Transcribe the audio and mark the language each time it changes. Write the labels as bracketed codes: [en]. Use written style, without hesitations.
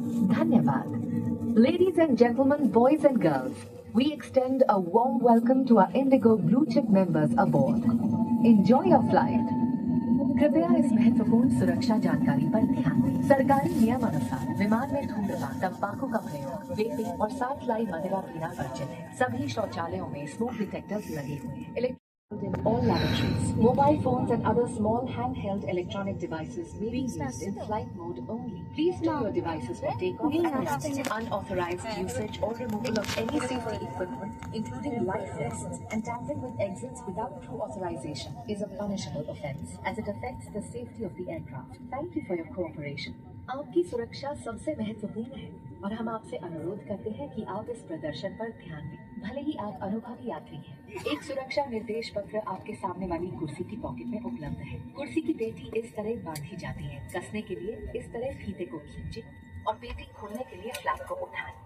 [hi] धन्यवाद। [en] Ladies and gentlemen, boys and girls, we extend a warm welcome to our Indigo blue chip members aboard. Enjoy your flight. [hi] कृपया इस महत्वपूर्ण सुरक्षा जानकारी पर ध्यान दें। सरकारी नियमानुसार विमान में धूम्रपान, तंबाकू का प्रयोग, वेपिंग और साथ लाई मदिरा पीना वर्जित है। सभी शौचालयों में स्मोक डिटेक्टर्स लगे हुए हैं। [en] In all lavatories, mobile phones and other small handheld electronic devices may be used in flight mode only. Please store your devices for takeoff and landing. Unauthorized usage or removal of any safety equipment, including life vests and tampering with exits without crew authorization, is a punishable offence, as it affects the safety of the aircraft. Thank you for your cooperation. [hi] आपकी सुरक्षा सबसे महत्वपूर्ण है और हम आपसे अनुरोध करते हैं कि आप इस प्रदर्शन पर ध्यान दें, भले ही आप अनुभवी यात्री हैं। एक सुरक्षा निर्देश पत्र आपके सामने वाली कुर्सी की पॉकेट में उपलब्ध है। कुर्सी की पेटी इस तरह बांधी जाती है। कसने के लिए इस तरह फीते को खींचे और पेटी खोलने के लिए फ्लैप को उठाएं।